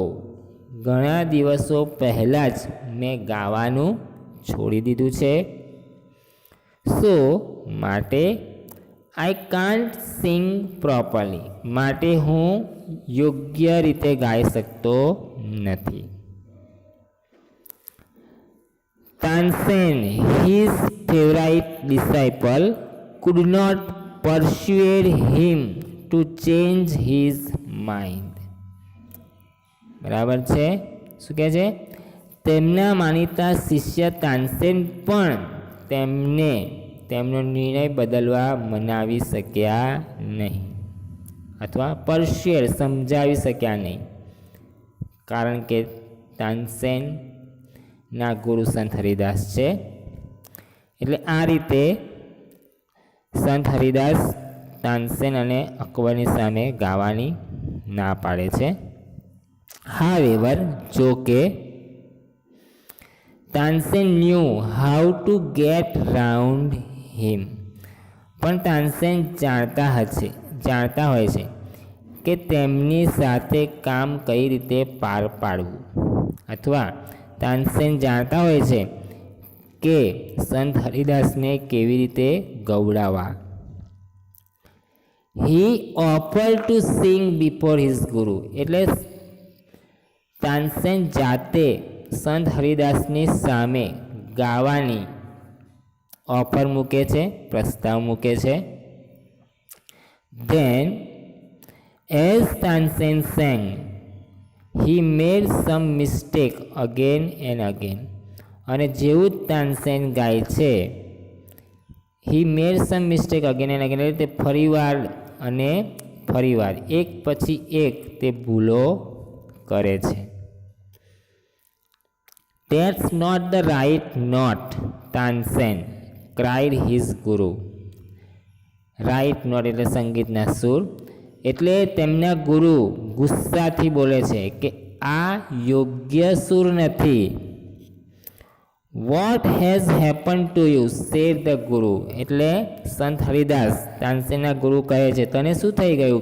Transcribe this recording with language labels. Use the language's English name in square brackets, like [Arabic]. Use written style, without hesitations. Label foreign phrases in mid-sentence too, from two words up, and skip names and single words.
[Gujarati] ઘણા દિવસો પહેલાં જ મેં ગાવાનું છોડી દીધું છે. [English] સો માટે I can't sing properly. [Gujarati] માટે હું યોગ્ય રીતે ગાઈ શકતો નથી. [English] તાનસેન, his favorite disciple, could not persuade him to change his mind. [Gujarati] બરાબર છે. શું કહે છે? તેમના માનીતા શિષ્ય તાનસેન પણ તેમનો નિર્ણય બદલવા મનાવી શક્યા નહીં, અથવા પરસ્યુએડ સમજાવી શક્યા નહીં, કારણ કે તાનસેનના ગુરુ સંત હરિદાસ છે. એટલે આ રીતે સંત હરિદાસ તાનસેન અને અકબરની સામે ગાવાની ના પાડે છે. [English] However, [Gujarati] જો કે [English] તાનસેન knew how to get round him. [Gujarati] પણ તાનસેન જાણતા હોય છે કે તેમની સાથે કામ કઈ રીતે પાર પાડવું, અથવા તાનસેન જાણતા હોય છે કે સંત હરિદાસને કેવી રીતે ગૌડાવવા. [English] He offered to sing before his guru. [Gujarati] એટલે તાનસેન જાતે સંત હરિદાસની સામે ગાવાની ઓફર મૂકે છે, પ્રસ્તાવ મૂકે છે. [English] Then, as Tansen sang, he made some mistake again and again. [Gujarati] અને જેવું તાનસેન ગાય છે, [English] he made some mistake again and again, [Gujarati] એટલે તે ફરીવાર અને ફરીવાર એક પછી એક તે ભૂલો કરે છે. [English] That's not the right note, Tansen cried his guru. right note [Gujarati] એટલે સંગીતના સૂર. એટલે તેમના ગુરુ ગુસ્સાથી બોલે છે કે આ યોગ્ય સૂર નથી. [English] What has happen to you, said the guru. [Gujarati] એટલે સંત હરિદાસ તાનસેનના ગુરુ કહે છે, તને શું થઈ ગયું?